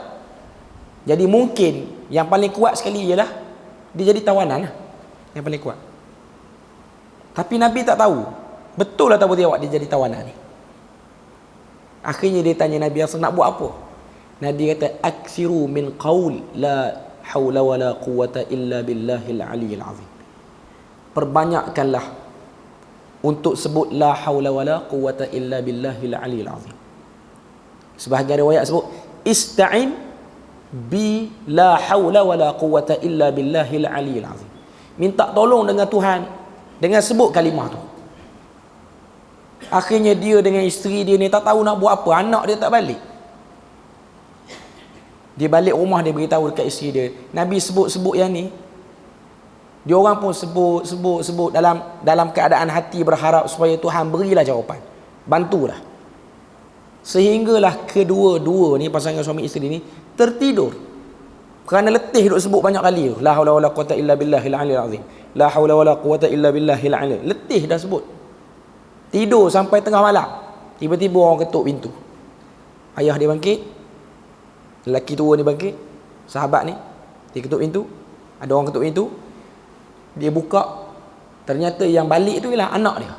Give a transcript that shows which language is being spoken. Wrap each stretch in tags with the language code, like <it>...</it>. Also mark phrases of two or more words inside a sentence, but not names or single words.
<ms>Jadi mungkin yang paling kuat sekali ialah dia jadi tawanan lah. Yang paling kuat. Tapi Nabi tak tahu betul atau tidak dia jadi tawanan ni. Akhirnya dia tanya Nabi, nak buat apa? Nabi kata,</ms> <ar>أكثر من قول لا حول ولا قوة إلا بالله العلي العظيم.</ar> <ms>Perbanyakkanlah untuk sebut</ms> <ar>لا حول ولا قوة إلا بالله العلي العظيم.</ar> <ms>Sebahagian riwayat sebut</ms> <ar>استعن بلا حول ولا قوة إلا بالله العلي العظيم.</ar> <ms>Minta tolong dengan Tuhan dengan sebut kalimah tu. Akhirnya dia dengan isteri dia ni tak tahu nak buat apa. Anak dia tak balik. Dia balik rumah, dia beritahu dekat isteri dia, Nabi sebut-sebut yang ni. Dia orang pun sebut dalam keadaan hati berharap supaya Tuhan berilah jawapan, bantulah. Sehinggalah kedua-dua ni, pasangan suami isteri ni tertidur kerana letih duk sebut banyak kali,</ms> <ar>لا حول ولا قوة إلا بالله العلي العظيم لا حول ولا قوة إلا بالله العلي.</ar> <ms>Letih dah sebut. Tidur sampai tengah malam. Tiba-tiba orang ketuk pintu. Ayah dia bangkit, lelaki tua ni bangkit, sahabat ni, dia ketuk pintu. Ada orang ketuk pintu. Dia buka, ternyata yang balik tu ialah anak dia.</ms>